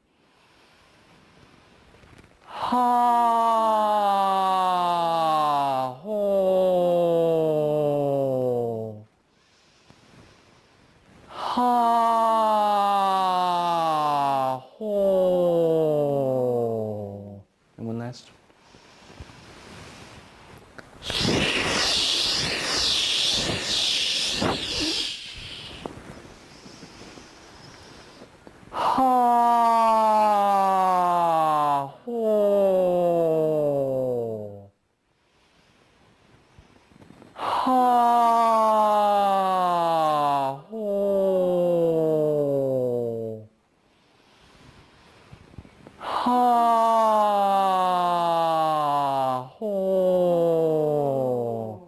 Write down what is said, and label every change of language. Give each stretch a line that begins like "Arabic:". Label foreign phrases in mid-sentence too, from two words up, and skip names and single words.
English: Ha, ho. Ha, ho. And one last. Ha, ho. Ha, ho. Ha, ho.